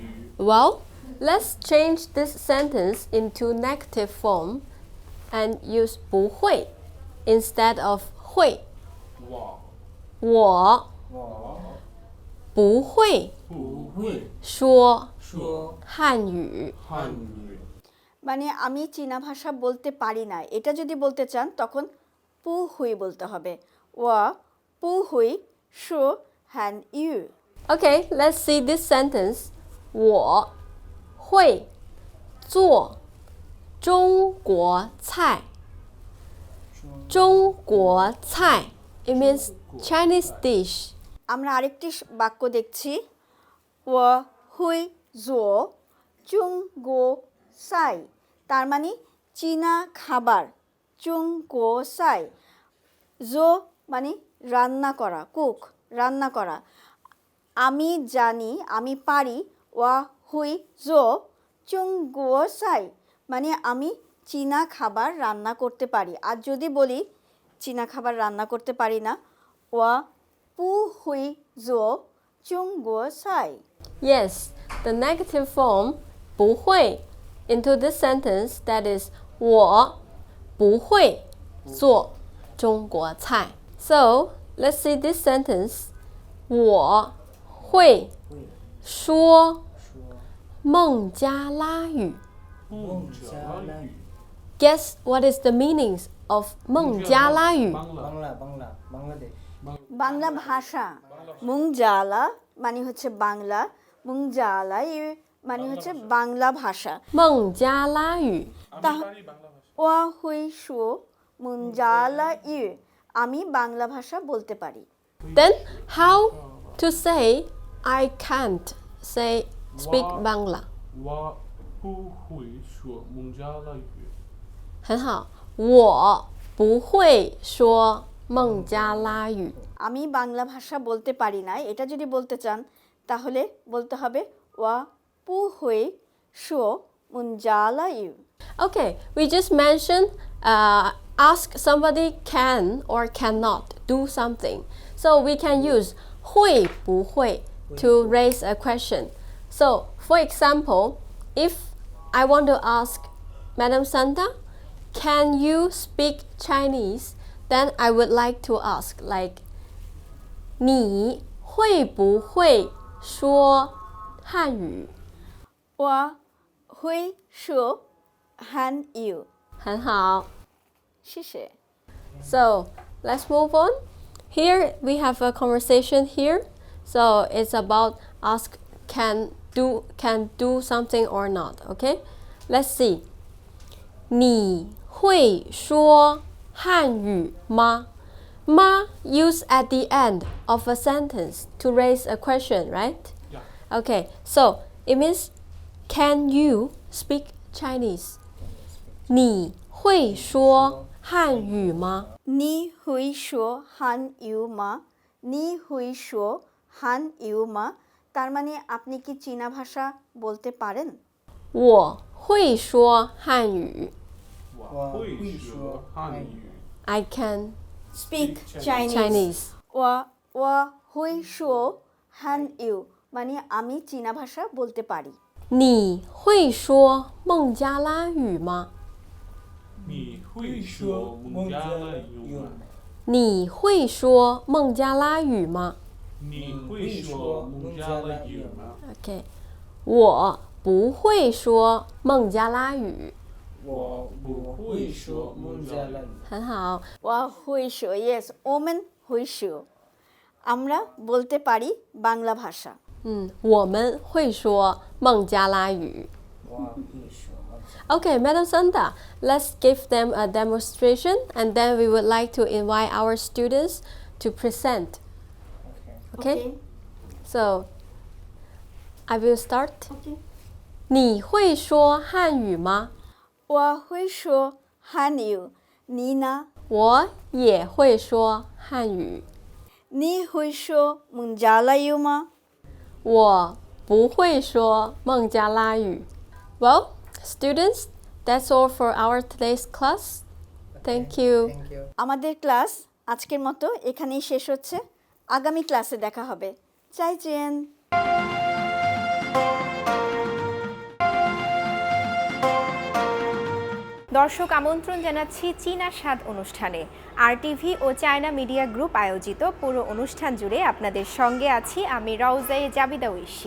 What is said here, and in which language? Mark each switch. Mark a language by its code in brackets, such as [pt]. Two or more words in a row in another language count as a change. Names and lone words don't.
[en] Well, let's change this sentence into negative form and use 不会 instead of 会. [zh] 我我我不会不会说说汉语. 汉语。 [bn] মানে আমি চীনা ভাষা বলতে পারি না, এটা যদি বলতে চান তখন পু হুই বলতে হবে। [zh] 我不会说汉语. [en] Okay, let's see this sentence. [zh] 我会做中国菜. 中国菜. [en] It means Chinese dish. [bn] আমরা আরেকটি বাক্য দেখছি, [zh] 我会做中国菜, [bn] তার মানে চীনা খাবার, [zh] 中国菜, [bn] জো মানে রান্না করা, কুক রান্না করা, আমি জানি আমি পারি, [zh] 我会做中国菜 [bn] মানে আমি চীনা খাবার রান্না করতে পারি। আর যদি বলি চীনা খাবার রান্না করতে পারি না, [zh] 我不会做中国菜. [en] Yes, the negative form 不会 into this sentence, that is [zh] 我不会做中国菜. [en] So let's see this sentence. [zh] 我会说孟加拉语. 孟加拉语 [en] Guess what is the meanings of 孟加拉语? [bn] বাংলাদেশ বাংলা ভাষা। মুংজালা মানে হচ্ছে বাংলা, [zh] 孟加拉语 [bn] মানে হচ্ছে বাংলা ভাষা। [zh] 孟加拉语. 我会说孟加拉语, [bn] আমি বাংলা ভাষা বলতে পারি। [en] Then how to say I can't say speak Bangla? [zh] 我不会说孟加拉语。很好，我不会说孟加拉语。 [bn] আমি বাংলা ভাষা বলতে পারি না, এটা যদি বলতে চান তাহলে বলতে হবে [zh] 我不会说孟加拉语. [en] Okay, we just mentioned ask somebody can or cannot do something. So we can use 会不会 to raise a question. So for example, if I want to ask Madam Santa, can you speak Chinese? Then I would like to ask like [zh] 你会不会说汉语? 我会说汉语, 很好。谢谢。 [en] So let's move on. Here we have a conversation here. So it's about ask can do something or not. Okay, let's see. [zh] 你会说汉语吗？ [en] 吗 used at the end of a sentence to raise a question, right? Yeah. Okay, so it means can you speak Chinese? [zh] 你会说汉语吗？你会说汉语吗？你会说汉语吗? [bn] তার মানে আপনি কি চীনা ভাষা বলতে পারেন? [zh] 我会说汉语。我会说汉语。 [en] I can Speak Chinese. Chinese. [zh] 我会说汉语 [bn] মানে আমি চীনা ভাষা বলতে পারি। [zh] 你会说孟加拉语吗？你会说孟加拉语吗？你会说孟加拉语吗你会说孟加拉语吗？？Okay， 我不会说孟加拉语。我不会说孟加拉语。很好。我会说 [en] yes women [zh] 会说 [bn] আমরা বলতে পারি বাংলা ভাষা। [zh] 我们会说孟加拉语。我会说孟加 [en] Okay, Madam Santa, let's give them a demonstration and then we would like to invite our students to present. Okay? So, I will start. [zh] 你会说汉语吗？我会说汉语，你呢？我也会说汉语。你会说孟加拉语吗？我不会说孟加拉语。 [en] Well, students, that's all for our today's class. Thank you. Thank you. [bn] আমাদের ক্লাস আজকের মতো এখানেই শেষ হচ্ছে। আগামী ক্লাসে দেখা হবে। 再见। দর্শক আমন্ত্রণ জানাচ্ছি চীনা স্বাদ অনুষ্ঠানে। আরটিভি ও চায়না মিডিয়া গ্রুপ আয়োজিত পুরো অনুষ্ঠান জুড়ে আপনাদের সঙ্গে আছি আমি রওজায়ে জাবিদা ঐশী।